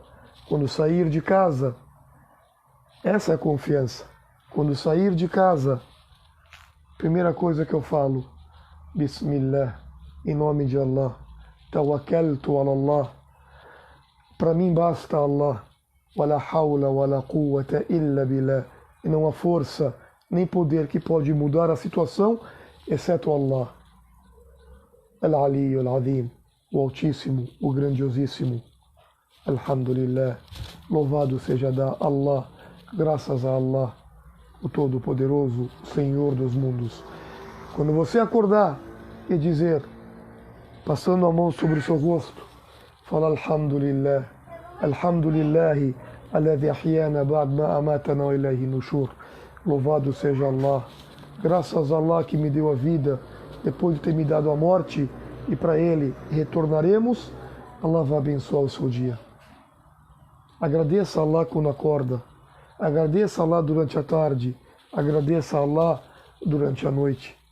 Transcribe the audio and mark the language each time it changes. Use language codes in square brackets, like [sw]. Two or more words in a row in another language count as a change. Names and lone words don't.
[pt] Quando sair de casa, essa é a confiança. Quando sair de casa, primeira coisa que eu falo, Bismillah, em nome de Allah, [ar] توكلت على الله, [pt] para mim basta Allah, [ar] ولا حول ولا قوة إلا بالله, [pt] e não há força nem poder que pode mudar a situação, exceto Allah. [ar] العلي العظيم, [pt] o Altíssimo, o Grandiosíssimo. Alhamdulillah, louvado seja Allah, graças a Allah, o Todo-Poderoso, Senhor dos mundos. Quando você acordar e dizer, passando a mão sobre o seu rosto, fala [ar] الحمد لله الحمد لله الذي أحيانا بعد ما أماتنا وإليه نشور. [pt] Louvado seja Allah, graças a Allah que me deu a vida depois de ter me dado a morte, e para Ele retornaremos. Allah vai abençoar o seu dia. Agradeça a Allah quando acorda, agradeça a Allah durante a tarde, agradeça a Allah durante a noite.